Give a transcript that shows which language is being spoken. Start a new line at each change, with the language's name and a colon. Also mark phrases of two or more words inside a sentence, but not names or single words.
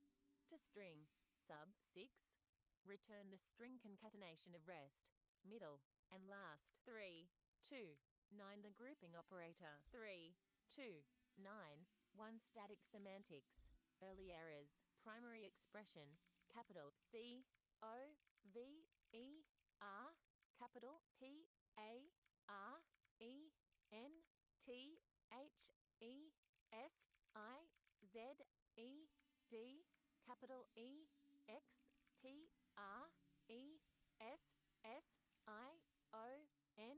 English: To string. Sub. 6. Return the string concatenation of rest, middle, and last. 3, 2, 9. The grouping operator. 3, 2, 9. 1. Static semantics. Early errors. Primary expression. Capital C O V E R. Capital P A R E N T H E S I Z E D. Capital E X P R E S S I O N.